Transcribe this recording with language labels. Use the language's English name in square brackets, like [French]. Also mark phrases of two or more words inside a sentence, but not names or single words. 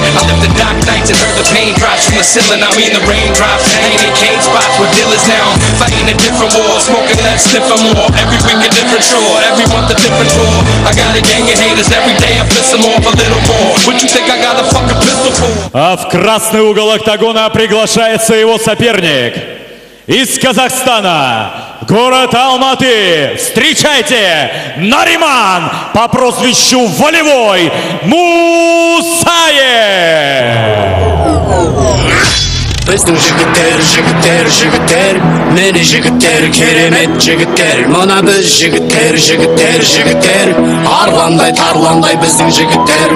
[English] I lived the dark nights and heard the pain drops from the ceiling. I mean the raindrops. Hanging in cage spots with dealers now. Fighting a different war, smoking less, sniffing more. Every week a different chore, every month a different tour. I got a gang of haters, every day I piss them off a little more. What you think I got a fucking pistol for? [Russian] А в красный угол октагона приглашается его соперник из Казахстана, город Алматы. Встречайте, Нариман по прозвищу Волевой Мусаев. [Kazakh] Біздің жігіттер, мені жігіттер, керемет жігіттер. Мұна біз жігіттер, арландай, тарландай біздің жігіттер.